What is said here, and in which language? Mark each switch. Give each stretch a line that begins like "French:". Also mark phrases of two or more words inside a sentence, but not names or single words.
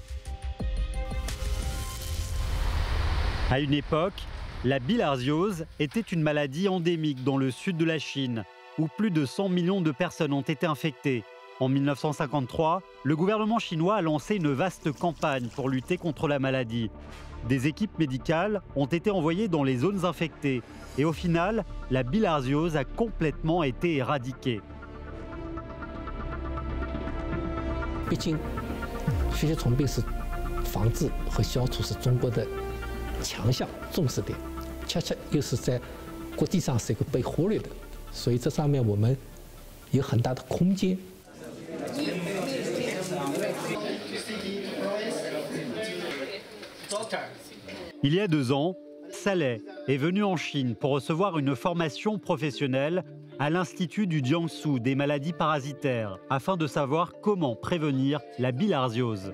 French: À une époque, la bilharziose était une maladie endémique dans le sud de la Chine, où plus de 100 millions de personnes ont été infectées. En 1953, le gouvernement chinois a lancé une vaste campagne pour lutter contre la maladie. Des équipes médicales ont été envoyées dans les zones infectées et au final, la bilharziose a complètement été éradiquée.
Chinese: 毕竟，血血虫病是防治和消除是中国的强项、重视点，恰恰又是在国际上是一个被忽略的，所以这上面我们有很大的空间。
French: Il y a 2 ans, Saleh est venu en Chine pour recevoir une formation professionnelle à l'Institut du Jiangsu des maladies parasitaires afin de savoir comment prévenir la bilharziose.